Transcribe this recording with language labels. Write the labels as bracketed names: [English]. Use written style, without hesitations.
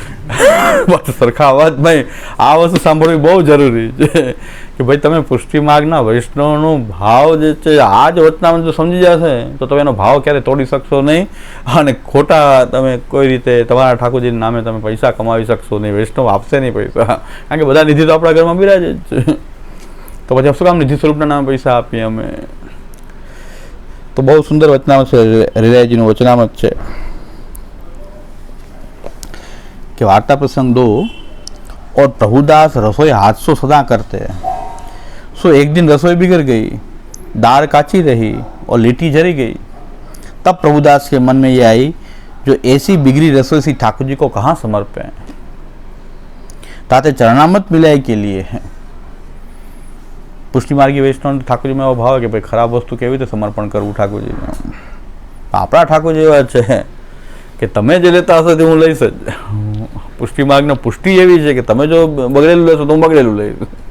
[Gujarati] પાછું સરખા અવાજમાં આ વસ્તુ સાંભળવી બહુ જરૂરી છે કે ભાઈ તમે પુષ્ટિ માર્ગના વૈષ્ણવનો ભાવ જે છે આ જ વચનામાં જો સમજી જશે તો તમે એનો ભાવ ક્યારે તોડી શકશો નહીં, અને ખોટા તમે કોઈ રીતે તમારા ઠાકોરજીના નામે તમે પૈસા કમાવી શકશો નહીં. વૈષ્ણવ આપશે નહીં પૈસા, કારણ કે બધા નિધિ તો આપણા ઘરમાં બિરાજે જ છે. તો પછી શું કામ નિધિ સ્વરૂપના નામે પૈસા આપીએ અમે? તો બહુ સુંદર વચનામત છે, હરિરાયજીનું વચનામત છે [Hindi] कि वार्ता प्रसंग 2 और प्रभुदास रसोई हाथ से सदा करते हैं. सो एक दिन रसोई बिगड़ गई, दाल काची रही और लिट्टी जली गई. तब प्रभुदास के मन में ये आई, जो ऐसी बिगड़ी रसोई सी ठाकुर जी को कहाँ समर्पें, ताते चरणामत मिलाए के लिए है. [Gujarati] પુષ્ટિ માર્ગી વૈષ્ણવ ઠાકોરજીમાં એવો ભાવ કે ભાઈ ખરાબ વસ્તુ કેવી રીતે સમર્પણ કરવું ઠાકોરજીને? આપણા ઠાકોરજી એવા છે કે તમે જે લેતા હશો તે હું લઈશ જ. પુષ્ટિ માર્ગની પુષ્ટિ એવી છે કે તમે જો બગડેલું લેશો તો હું બગડેલું લઈશ.